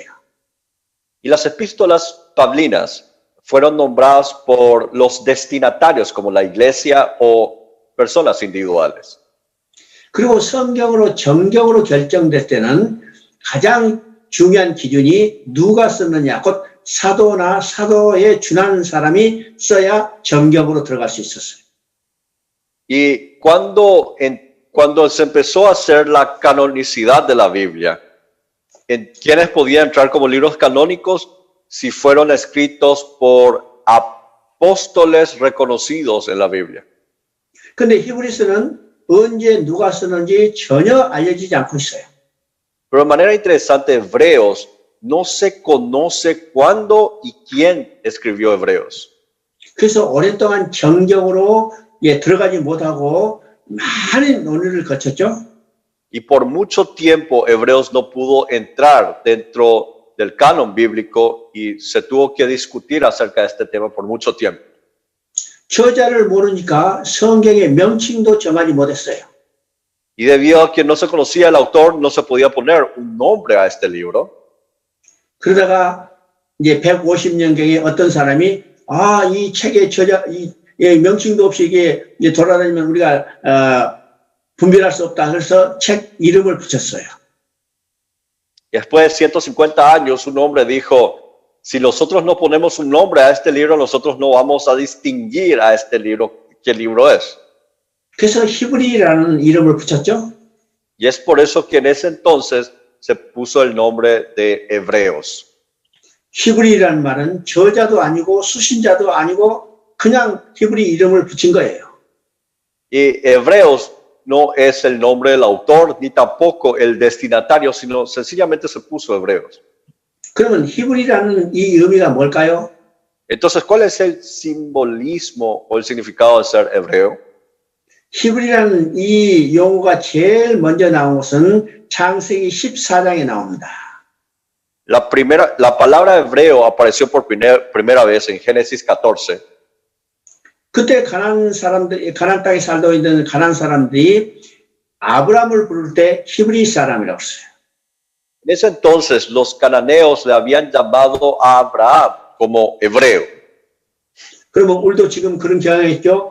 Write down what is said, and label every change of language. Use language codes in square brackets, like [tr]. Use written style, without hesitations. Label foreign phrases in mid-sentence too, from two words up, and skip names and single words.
[es] Y las epístolas paulinas fueron nombradas por los destinatarios como la iglesia o personas individuales. [ko] 그리고 성경으로 정경으로 결정될 때는 가장 중요한 기준이 누가 썼느냐, 곧 사도나 사도에 준하는 사람이 써야 정경으로 들어갈 수 있었어요. [es] Y cuando se empezó a hacer la canonicidad de la Biblia, ¿en quiénes podían entrar como libros canónicos? Si fueron escritos por apóstoles reconocidos en la Biblia. [ko] 근데 히브리서는 언제 누가 썼는지 전혀 알려지지 않고 있어요. [es] Pero de manera interesante, Hebreos no se conoce cuándo y quién escribió Hebreos. [ko] 그래서 오랫동안 정경으로 들어가지 못하고 많은 논의를 거쳤죠. [es] Y por mucho tiempo Hebreos no pudo entrar dentro del canon bíblico y se tuvo que discutir acerca de este tema por mucho tiempo. [ko] 저자를 모르니까 성경의 명칭도 정하지 못했어요. [es] Y debido a que no se conocía el autor, no se podía poner un nombre a este libro. [ko] 그러다가 이제 150년경에 어떤 사람이 이 책의 저자 명칭도 없이 이게 돌아다니면 우리가 분별할 수 없다. 그래서 책 이름을 붙였어요. [es] Y después de 150 años, un hombre dijo, si nosotros no ponemos un nombre a este libro, nosotros no vamos a distinguir a este libro qué libro es. [ko] 그래서 히브리라는 이름을 붙였죠. [es] Y es por eso que en ese entonces se puso el nombre de Hebreos. [ko] 히브리라는 말은 저자도 아니고 수신자도 아니고 그냥 히브리 이름을 붙인 거예요. [es] Y Hebreos no es el nombre del autor ni tampoco el destinatario, sino sencillamente se puso Hebreos. [ko] 그러면 히브리라는 이 의미가 뭘까요? [es] Entonces, ¿cuál es el simbolismo o el significado de ser hebreo? [ko] 히브리라는 이 용어가 제일 먼저 나온 것은 창세기 14장에 나옵니다. [es] La palabra hebreo apareció por primera vez en Génesis 14. [ko] 그때 가나안 땅에 살고 있는 가나안 사람들이 아브라함을 부를 때 히브리 사람이라고 했어요. [es] En ese entonces, los cananeos le habían llamado a Abraham como hebreo. [ko] 그러면 우리도 지금 그런 경향이 있죠.